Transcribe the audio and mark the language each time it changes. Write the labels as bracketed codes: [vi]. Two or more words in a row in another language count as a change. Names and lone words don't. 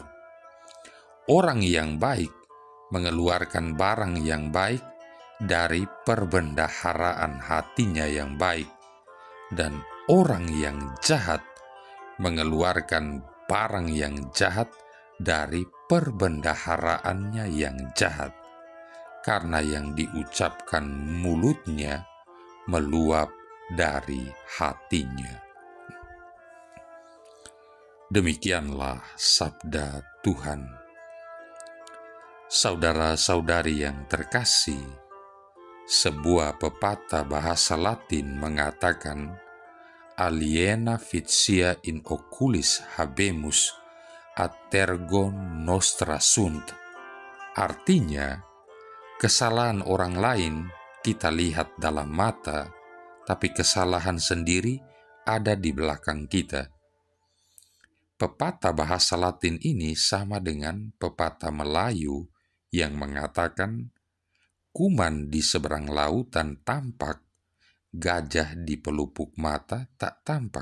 [id] Orang yang baik mengeluarkan barang yang baik dari perbendaharaan hatinya yang baik, dan orang yang jahat mengeluarkan barang yang jahat dari perbendaharaannya yang jahat, karena yang diucapkan mulutnya meluap dari hatinya. Demikianlah sabda Tuhan. Saudara-saudari yang terkasih, sebuah pepatah bahasa Latin mengatakan, [la] "Aliena vitia in oculis habemus, ad tergo nostra sunt." [id] Artinya, kesalahan orang lain kita lihat dalam mata, tapi kesalahan sendiri ada di belakang kita. Pepatah bahasa Latin ini sama dengan pepatah Melayu yang mengatakan, "Kuman di seberang lautan tampak, gajah di pelupuk mata tak tampak."